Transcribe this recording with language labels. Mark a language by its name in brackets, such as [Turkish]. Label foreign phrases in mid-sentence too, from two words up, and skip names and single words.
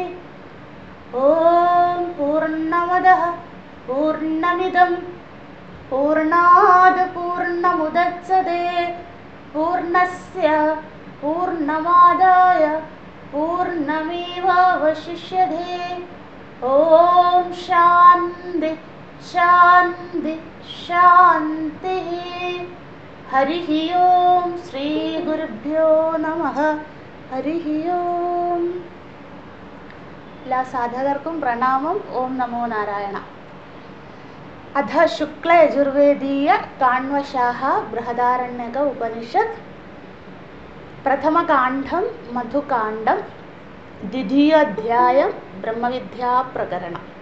[Sanskrit] ॐ पूर्णमदः पूर्णमिदं पूर्णात् पूर्णमुदच्यते पूर्णस्य पूर्णमादाय पूर्णमेवावशिष्यते। ॐ शान्ति शान्ति शान्तिः। हरिः ओं श्रीगुरुभ्यो नमः। हरिः ओं। [Malayalam] എല്ലാ സാധകർക്കും പ്രണാമം. [Sanskrit] ഓം നമോ നാരായണ. അധ ശുക്ല യജുർവേദീയ കാണ്വശാഖ ബൃഹദാരണ്യക ഉപനിഷത്ത് പ്രഥമകാണ്ഡം മധുകാണ്ഡം ദ്വിതീയോധ്യായം ബ്രഹ്മവിദ്യാപ്രകരണം.